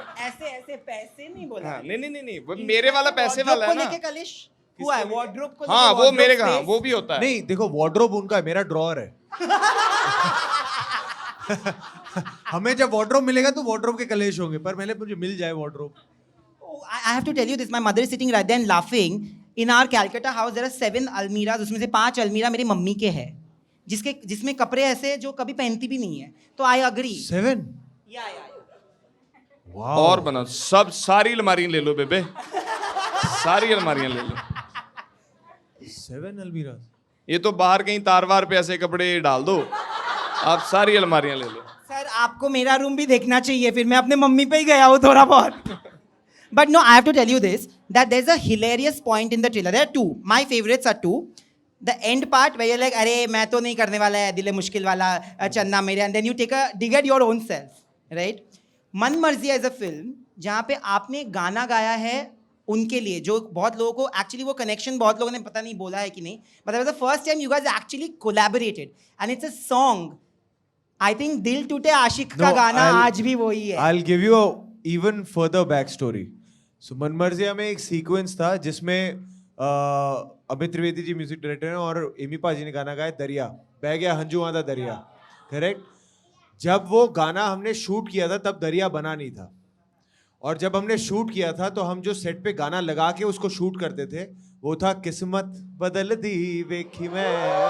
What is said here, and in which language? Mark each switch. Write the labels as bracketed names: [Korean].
[Hindi] ऐसे पैसे नहीं बोला. हाँ, नहीं वो मेरे वाला पैसे वाला है ना. लेके कलेश हुआ है, वार्डरोब को हाँ लेके वो [English] wardrobe [Hindi] मेरे का, [English] space. [Hindi] वो भी होता है. नहीं देखो, वार्डरोब उनका है, मेरा ड्रॉअर है. हमें जब वार्डरोब मिलेगा तो वार्डरोब के कलेश होंगे, पर पहले मुझे मिल जाए wardrobe. [English] Oh, I have to tell you this. My mother is sitting right there and laughing. In our Calcutta house, there are 7 almiras. [Hindi] उसमें से 5 अलमीरा मेरी मम्मी के हैं, जिसमें कपड़े ऐसे जो कभी पहनती भी नहीं है. [English] तो I agree. 7? Yeah. [Hindi] वाह. और बना सारी अलमारियां ले लो बेबे, सारी अलमारियां ले लो. 7 अलमीरा. ये तो बाहर कहीं तारवार पे ऐसे कपड़े डाल दो, आप सारी अलमारियां ले लो. सर आपको मेरा रूम भी देखना चाहिए, फिर मैं अपने मम्मी पे ही गया हूँ थोड़ा बहुत. [English] But no, I have to tell you this, that there's a hilarious point in the trailer. There are 2. My favorites are 2. The end part where you're like, [Hindi] अरे मैं तो नहीं करने वाला है दिल मुश्किल वाला चन्ना मेरे, [English] and then you take a dig at your own self, right? [Hindi] मन मर्जी [English] is a film [Hindi] जहाँ पे आपने गाना गाया है उनके लिए, जो बहुत लोगों को एक्चुअली वो कनेक्शन बहुत लोगों ने पता नहीं बोला है कि नहीं, [English] but that was the first time you guys actually collaborated, and it's a song. I think [Hindi] दिल टूटे आशिक का गाना आज भी वही है. [English] I'll give you a even further backstory. [Hindi] So Manmarziyaan में एक सीक्वेंस था जिसमें अमित त्रिवेदी जी म्यूजिक डायरेक्टर हैं और एमी पाजी ने गाना गाया दरिया बह गया हंजू आंधा दरिया. करेक्ट. जब वो गाना हमने शूट किया था तब दरिया बना नहीं था, और जब हमने शूट किया था तो हम जो सेट पे गाना लगा के उसको शूट करते थे वो था किस्मत बदल दी वेखी मैं.